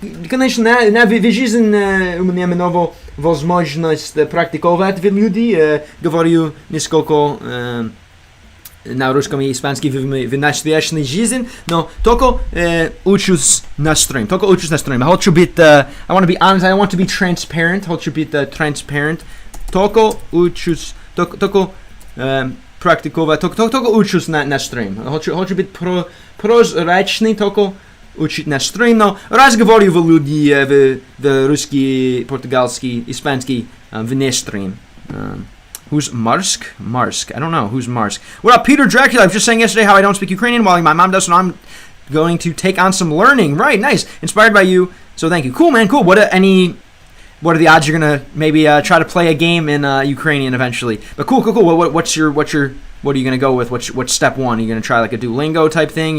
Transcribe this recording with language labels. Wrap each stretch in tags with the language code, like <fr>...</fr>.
<ru>Конечно, на жизнь у меня много возможность практиковать в люди. Говорю несколько на русском и испанском в настоящей жизни, но только учусь на стрим.</ru> <en>I want to be honest, I want to be transparent.</en> <ru>Хочу быть transparent. Только учусь, только практиковать, только учусь на стрим. Хочу быть прозрачный, только учить на стрим, но разговариваю в люди в русский, португальский, испанский вне стрим.</ru> <en>Who's Marsk? I don't know. Who's Marsk? What up, Peter Dracula? I was just saying yesterday how I don't speak Ukrainian while my mom does, so I'm going to take on some learning. Right, nice. Inspired by you, so thank you. Cool, man, cool. What are the odds you're gonna maybe try to play a game in Ukrainian eventually? But cool. What are you gonna go with? What's step one? Are you gonna try like a Duolingo type thing?</en>